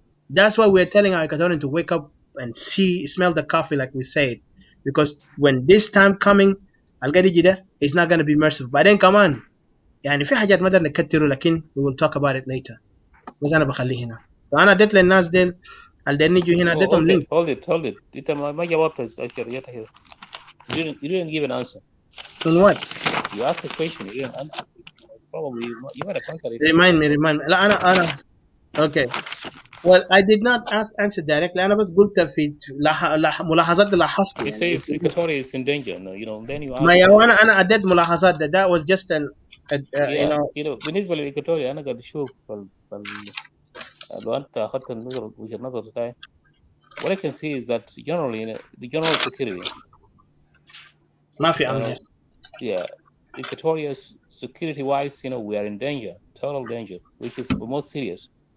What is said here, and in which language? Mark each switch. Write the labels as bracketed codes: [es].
[en] That's why we're telling our Equatorian to wake up and smell the coffee like we said, because when this time coming [ar] القاعد يجي ده [en] it's not going to be merciful. [ar] بعدين كمان يعني في حاجات ما نقدر نكتره, لكن [en] we will talk about it later. [ar] بس أنا بخليه هنا. So أنا اديت للناس ديل اللي نيجوا هنا اديتهم لينك. [en] Hold it. [ar] انت ما جاوبت الاشياء هنا. [en] You didn't give an answer. In what? You asked a question, you didn't answer. Probably you might have answered it. Remind me. [ar] لا أنا [en] okay. Well, I did not answer directly. [ar] أنا بس قلت في ملاحظات اللي لاحظتها. [en] He says Equatoria is in danger. No, then you ask. [ar] ما يا أنا أديت ملاحظات [en] that was just an you know [ar] بالنسبة لإيكواتوريا أنا قاعد أشوف لو أنت أخذت وجهة النظر بتاعي, [en] what I can see is that generally the general security. [ar] ما في أمن. [en] Yeah, Equatoria's security-wise, we are in danger, total danger, which is the most serious.